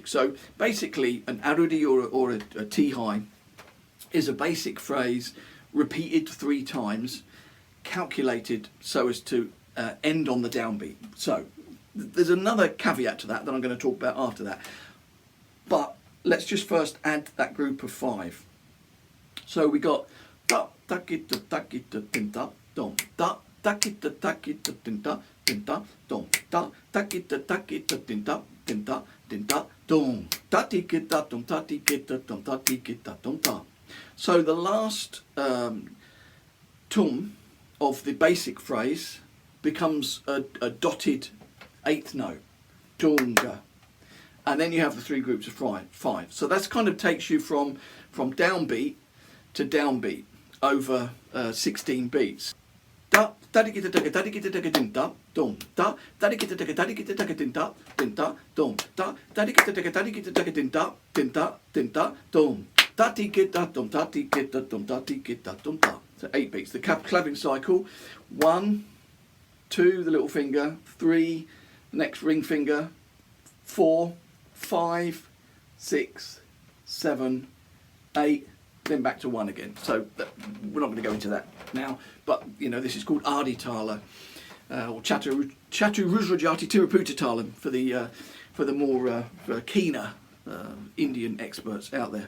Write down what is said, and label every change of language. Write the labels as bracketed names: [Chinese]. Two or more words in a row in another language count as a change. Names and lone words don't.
[English] So basically an arudi or a Tihai is a basic phrase repeated 3 times, calculated so as to end on the downbeat. So there's another caveat to that I'm going to talk about after that. But let's just first add that group of 5. So we got da da kita da kita tinta dom da da kita da kita tinta tinta dom da da kita da kita tinta tinta tinta dom da ti kita dom da ti kita dom da ti kita dom da. So the last tum of the basic phrase becomes a dotted 8th note, dunga, and then you have the 3 groups of 5. So that's kind of takes you from downbeat to downbeat over 16 beats. Da da di kita da di kita da din da dum da da di kita da di kita da din da dum da da di kita da di kita da din da dum da di kita dum da di kita dum da di kita dum da. So 8 beats. The clapping cycle: 1, 2, the little finger; 3, the next ring finger; 4, 5, 6, 7, 8, then back to 1 again. So we're not going to go into that now, but you know, this is called Adi Tala, or Chatu Rujrajati Tiruputta Talam for the more keener Indian experts out there.